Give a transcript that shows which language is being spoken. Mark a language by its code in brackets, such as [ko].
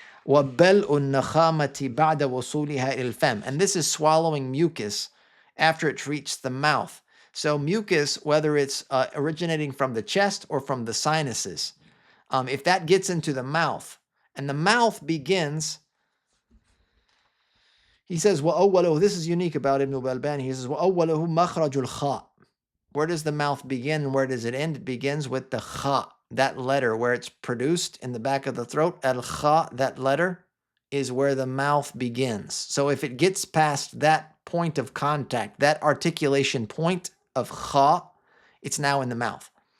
[ar] وَبَلْءُ النَّخَامَةِ بَعْدَ وُصُولِهَا إِلَى الْفَمِ, [en] and this is swallowing mucus after it's reached the mouth. So mucus, whether it's originating from the chest or from the sinuses, if that gets into the mouth, and the mouth begins, he says, [ar] وَأَوَّلُهُ, [en] this is unique about Ibn Balbān. He says, [ar] وَأَوَّلُهُ مَخْرَجُ الْخَاء. [en] Where does the mouth begin and where does it end? It begins with the kha, that letter where it's produced in the back of the throat. Al-kha, that letter, is where the mouth begins. So if it gets past that point of contact, that articulation point of kha, it's now in the mouth.